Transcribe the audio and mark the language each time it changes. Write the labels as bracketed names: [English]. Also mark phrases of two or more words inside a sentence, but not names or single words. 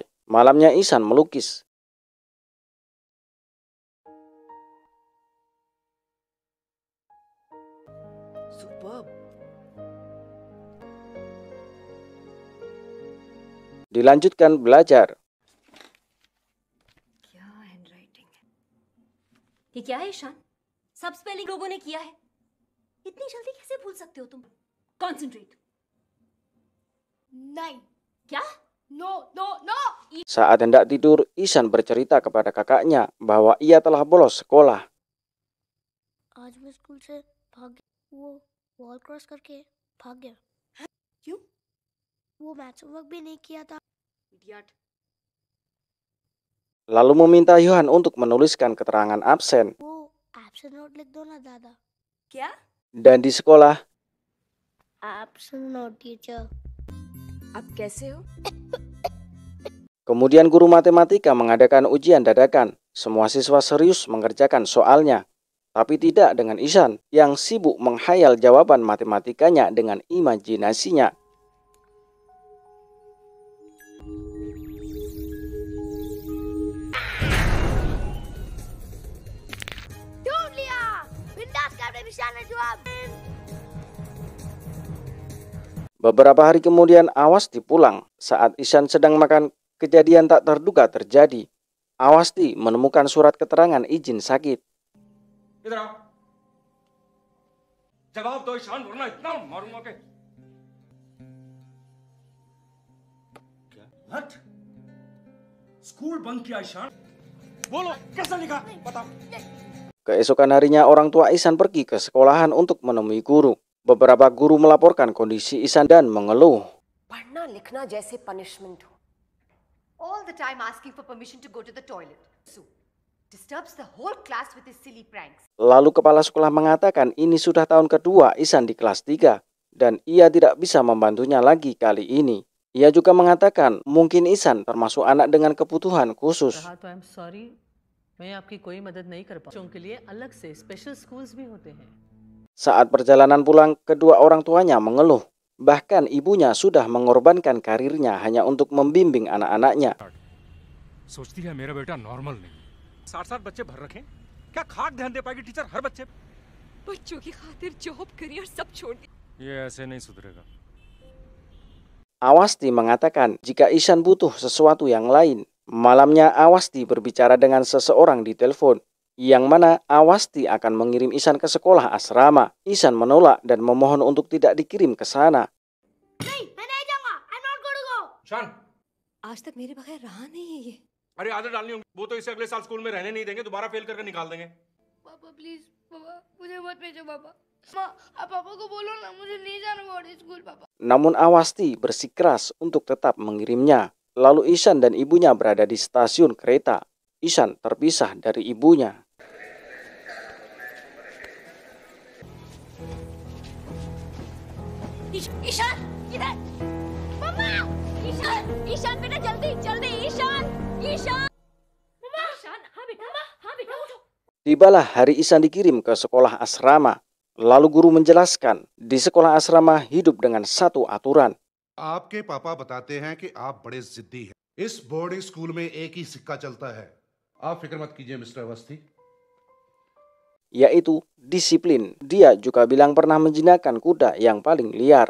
[Indonesian] Malamnya Ihsan melukis. Dilanjutkan belajar. [Hindi] क्या हैंडराइटिंग है? ये क्या है ईशान? सब स्पेलिंग लोगों ने किया है। इतनी जल्दी कैसे भूल सकते हो तुम? कंसंट्रेट। नहीं। क्या? [English] No, no, no. [Indonesian] Saat hendak tidur, Ihsan bercerita kepada kakaknya bahwa ia telah bolos sekolah. [Hindi] आज मैं स्कूल से भाग गया। वो [English] wall cross [Hindi] करके भाग गया। क्यों? वो [English] maths homework [Hindi] भी नहीं किया था। [English] Idiot. [Indonesian] Lalu meminta Yohan untuk menuliskan keterangan absen. [Hindi] वो [English] absent note [Hindi] लिख दो ना दादा। क्या? [Indonesian] Dan di sekolah, [English] absent note teacher. [Hindi] अब कैसे हो? [Indonesian] kemudian guru matematika mengadakan ujian dadakan. Semua siswa serius mengerjakan soalnya. Tapi tidak dengan Ihsan yang sibuk menghayal jawaban matematikanya dengan imajinasinya. [Hindi] ढूंढ लिया। बिंदास कैप्टन ईशान ने जवाब। [Indonesian] Beberapa hari kemudian Awasti pulang. Saat Ihsan sedang makan, kejadian tak terduga terjadi. Awasti menemukan surat keterangan izin sakit. [Hindi] इधर आओ जवाब दो ईशान वरना इतना मारूंगा के क्या [English] what school bunk [Hindi] किया ईशान बोलो कैसे लिखा बताओ [Indonesian] Keesokan harinya orang tua Ihsan pergi ke sekolahan untuk menemui guru. Beberapa guru melaporkan kondisi Ihsan dan mengeluh. [Hindi] पढ़ना लिखना जैसे punishment हो. [English] All the time asking for permission to go to the toilet. So, disturbs the whole class with his silly pranks. [Indonesian] Lalu kepala sekolah mengatakan ini sudah tahun kedua Ihsan di kelas 3 dan ia tidak bisa membantunya lagi kali ini. Ia juga mengatakan mungkin Ihsan termasuk anak dengan kebutuhan khusus. [English] I'm sorry, [Hindi] मैं आपकी कोई मदद नहीं कर पाऊँ। बच्चों के लिए अलग से [English] special schools [Hindi] भी होते हैं। [Indonesian] Saat perjalanan pulang, kedua orang tuanya mengeluh. Bahkan ibunya sudah mengorbankan karirnya hanya untuk membimbing anak-anaknya. [Hindi] सोचती है मेरा बेटा नॉर्मल नहीं 60-60 बच्चे भर रखे क्या खाक ध्यान दे पाएगी टीचर हर बच्चे बच्चों की खातिर [English] job career [Hindi] सब छोड़ दिया. ये ऐसे नहीं सुधरेगा [Indonesian] Awasti mengatakan jika Ihsan butuh sesuatu yang lain. Malamnya Awasti berbicara dengan seseorang di telepon, yang mana Awasti akan mengirim Ihsan ke sekolah asrama. Ihsan menolak dan memohon untuk tidak dikirim ke sana. [Hindi] नहीं, मैं नहीं जाऊंगा। [English] I'm not going to go. [Hindi] ईशान आज तक मेरे बगैर रहा नहीं है ये। अरे आदत डालनी होगी, वो तो इसे अगले साल स्कूल में रहने नहीं देंगे, दोबारा फेल करके निकाल देंगे। पापा प्लीज, पापा मुझे मत भेजो पापा। माँ, आप पापा को बोलो ना, मुझे नहीं जाना [English] boarding school [Hindi] पापा। [Indonesian] Namun Awasti bersikeras untuk tetap mengirimnya. Lalu Ihsan dan ibunya berada di stasiun kereta. Ihsan terpisah dari ibunya. [Hindi] ईशान, इधर। पापा, ईशान बेटा जल्दी, जल्दी ईशान, ईशान। मम्मा, ईशान, हाँ बेटा उठो। [Indonesian] Tibalah hari Ihsan dikirim ke sekolah asrama. Lalu guru menjelaskan, di sekolah asrama hidup dengan satu aturan. [Hindi] आपके पापा बताते हैं कि आप बड़े जिद्दी हैं। इस [English] boarding school [Hindi] में एक ही सिक्का चलता है। आप फिक्र मत कीजिए मिस्टर अवस्थी। [Indonesian] Yaitu disiplin. Dia juga bilang pernah menjinakkan kuda yang paling liar.